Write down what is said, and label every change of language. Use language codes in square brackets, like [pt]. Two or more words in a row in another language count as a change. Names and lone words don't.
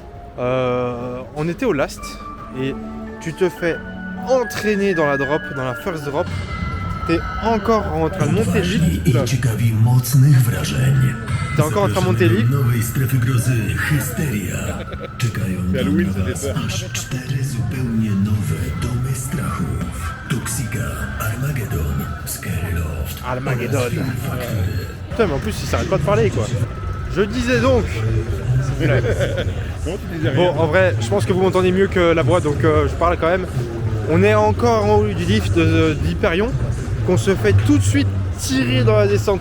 [fr] On était au last, et tu te fais entraîner dans la drop, dans la [en] first drop. [fr] T'es encore en train de monter vite. [pl] I ciekawi mocnych wrażeń. [fr] T'es encore en train de monter vite. [pl] Nowej strefy grozy Hysteria. Czekają na Halloween, was [fr] c'était ça. [pl] aż 4 zupełnie nowe domy strachów. Toxica, Armageddon, Scary Loft. Armageddon. oraz Fear Factory. [fr] Putain, mais en plus, il s'arrête pas de parler, quoi. Je disais donc. Comment tu disais rien? Bon, en vrai, je pense que vous m'entendez mieux que la boîte, donc je parle quand même. On est encore en haut du lift d'Hyperion, qu'on se fait tout de suite tirer dans la descente.